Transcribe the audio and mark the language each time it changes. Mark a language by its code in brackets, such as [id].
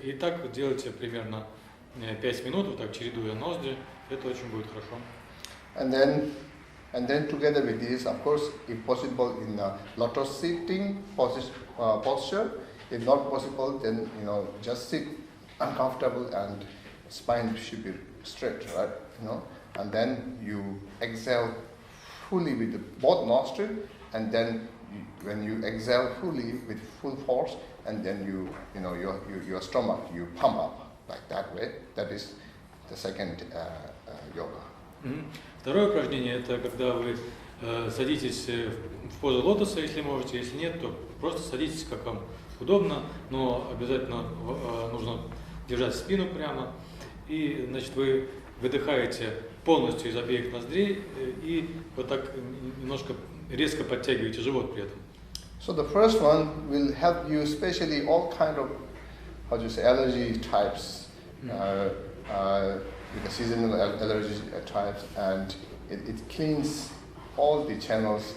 [ru] И так делайте примерно 5 минут, вот так чередуя ноздри. Это очень будет хорошо. [en] And then together with this, of course, if possible, in a lotus sitting posture. If not possible, then just sit uncomfortable and spine should be straight, right? And then you exhale fully with both nostrils, and then when you exhale fully with full force, and then your stomach you pump up like that way. That is the second yoga. [ru] Второе упражнение – это когда вы садитесь в позу лотоса, если можете, если нет, то просто садитесь, как вам удобно, но обязательно нужно держать спину прямо. И, значит, вы выдыхаете полностью из обеих ноздрей и вот так немножко резко подтягиваете живот при этом. [en] So the first one will help you, especially all kind of, allergy types, with the seasonal allergy types, and it cleans all the channels.